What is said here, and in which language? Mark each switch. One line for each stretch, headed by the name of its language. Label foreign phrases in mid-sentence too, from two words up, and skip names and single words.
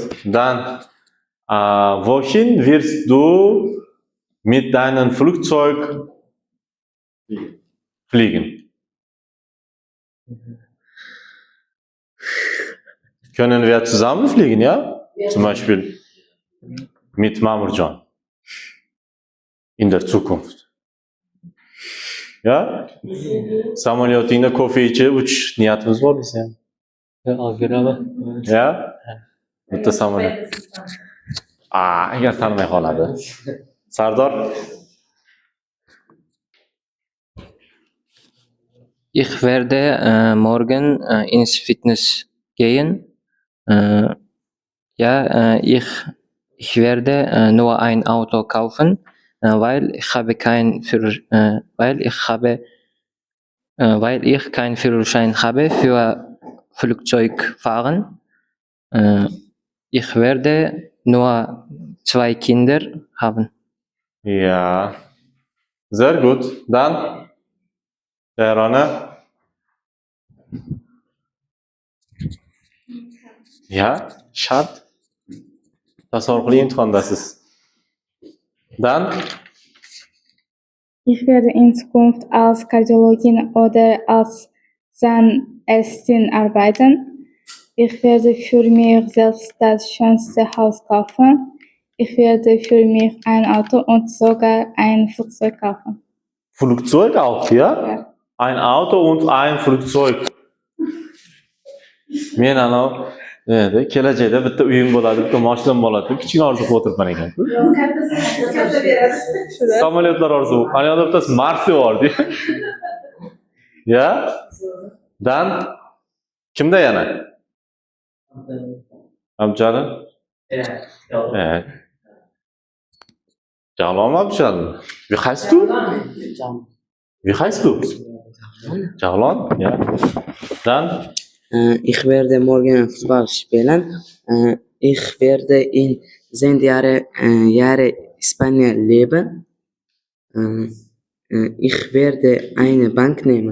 German: Dann, wohin wirst du mit deinem Flugzeug fliegen? Können wir zusammen fliegen, ja? Zum Beispiel mit Mamurcan. In der Zukunft. Ja?
Uzbek: Samolyotingda kofe ichib uchish niyatimiz bor desa. Olib beraman. Ya? Bitta samolyot. Agar tanimay qoladi. Sardor?
German: Ich werde morgen ins Fitness gehen. Ich werde nur ein Auto kaufen, weil ich keinen Führerschein habe für Flugzeugfahren. Ich werde nur 2 Kinder haben. Ja. Sehr gut. Dann, Terona? Ja,
Uzbek: shart. Tasavvur qiling imtihondasiz.
German: Dann, Ich werde in Zukunft als Kardiologin oder als Zahnärztin arbeiten. Ich werde für mich selbst das schönste Haus kaufen. Ich werde für mich ein Auto und sogar ein Flugzeug kaufen. Flugzeug auch, ja? Ja. Ein Auto und ein Flugzeug.
Uzbek: Men anavi kelajakda bitta uyim bo'ladi, bitta mashinam bo'ladi deb kichkina orzu qilib o'tiribman ekan-ku. Samolyotlar orzu. Ana yoqda bittasi Marsda bor-ku. Ya? Dan kimda yana? Abjalil? Evet. Jalom Abjalil.
German: Wie heißt du? Wie heißt du? Jalom? Ja. Dann Ich werde morgen Fußball spielen. Ich werde in 10 Jahre Spanien leben. Ich werde eine Bank nehmen.